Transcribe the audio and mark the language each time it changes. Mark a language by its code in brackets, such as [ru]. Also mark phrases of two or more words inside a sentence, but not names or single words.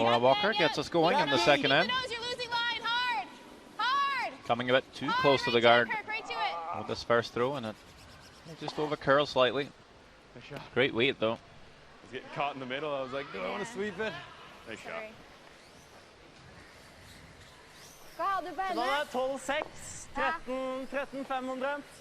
[en] Laura Walker yeah. gets us going in the Back second Keep end. the nose, you're losing line. Hard. Hard. Coming a bit too Hard, close to the right guard it, Kirk, right to it. with this first throw, and it just over curls slightly. Nice shot. Great weight though. I was getting caught in the middle. I was like, do I want to sweep it? Nice shot. Sorry. [no] Hva har du på Så da henne? er det 12-6. 13-500.